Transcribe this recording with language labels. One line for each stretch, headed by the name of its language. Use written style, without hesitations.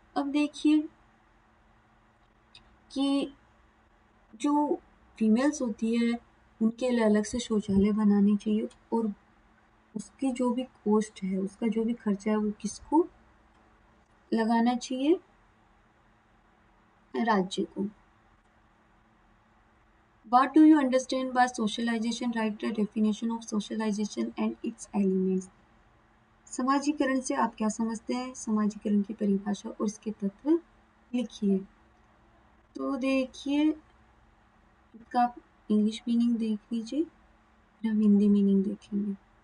Hindi: अब देखिए कि जो फीमेल्स होती है उनके लिए अलग से शौचालय बनाने चाहिए और उसकी जो भी कॉस्ट है, उसका जो भी खर्चा है वो किसको लगाना चाहिए, राज्य को।
English: What do you understand by socialization? Write the definition of socialization and its elements.
Hindi: समाजीकरण से आप क्या समझते हैं, समाजीकरण की परिभाषा और इसके तत्व लिखिए। तो देखिए इसका आप इंग्लिश मीनिंग देख लीजिए, हम हिंदी मीनिंग देखेंगे।